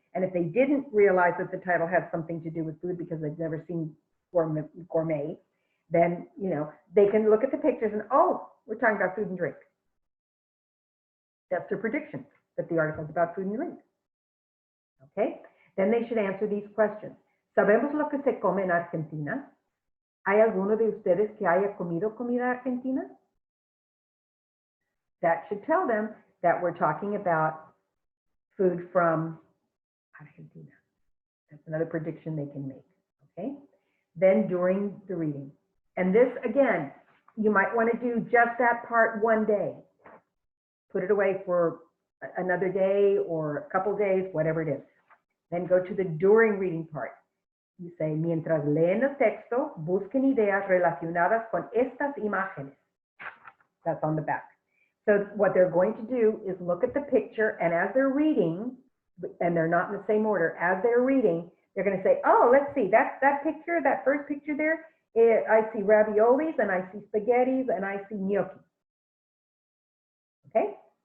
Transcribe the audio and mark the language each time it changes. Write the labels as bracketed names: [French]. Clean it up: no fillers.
[English] And if they didn't realize that the title has something to do with food because they've never seen gourmet, then, you know, they can look at the pictures and, oh, we're talking about food and drink. That's their prediction, that the article is about food and drink. Okay, then they should answer these questions. [Spanish] ¿Sabemos lo que se come en Argentina? ¿Hay alguno de ustedes que haya comido comida argentina? [English] That should tell them that we're talking about food from Argentina. That's another prediction they can make, okay? Then during the reading. And this, again, you might want to do just that part one day. Put it away for another day or a couple days, whatever it is. Then go to the during reading part. You say, [Spanish] mientras leen el texto, busquen ideas relacionadas con estas imágenes. [English] That's on the back. So what they're going to do is look at the picture, and as they're reading, and they're not in the same order, as they're reading, they're going to say, oh, let's see, that picture, that first picture there, I see raviolis, and I see spaghettis, and I see gnocchi. Okay?